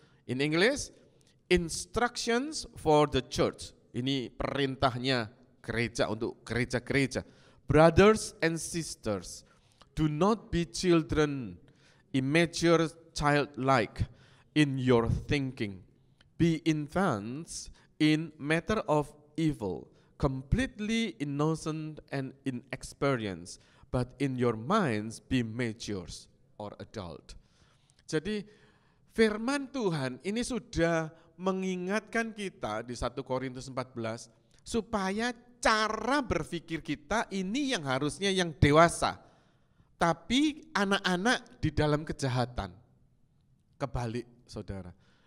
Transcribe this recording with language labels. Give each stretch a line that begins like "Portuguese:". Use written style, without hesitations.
English: In English, instructions for the church.
Indonesian: Ini perintahnya gereja untuk gereja-gereja.
English: Brothers and sisters, do not be children, immature childlike in your thinking. Be infants in matter of evil, completely innocent and inexperienced, but in your minds be mature. or adult.
Indonesian: Jadi firman Tuhan ini sudah mengingatkan kita di 1 Korintus 14 supaya cara berpikir kita ini yang harusnya yang dewasa. Tapi anak-anak di dalam kejahatan. Kebalik saudara.